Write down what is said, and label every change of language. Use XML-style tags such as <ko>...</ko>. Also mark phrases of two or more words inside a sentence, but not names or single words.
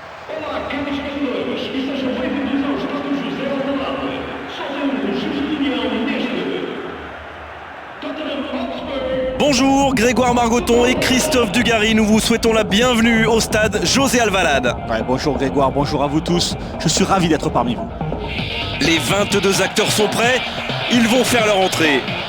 <pt>Olá, caros jogadores, e sejam bem-vindos ao Estádio José Alvalade. Só temos Justinião neste. Tottenham Hotspur.</pt> <fr>Bonjour, Grégoire Margoton et Christophe Dugarry, nous vous souhaitons la bienvenue au stade José Alvalade. Ouais, bonjour Grégoire, bonjour à vous tous, je suis ravi d'être parmi vous. Les 22 acteurs sont prêts, ils vont faire leur entrée.</fr>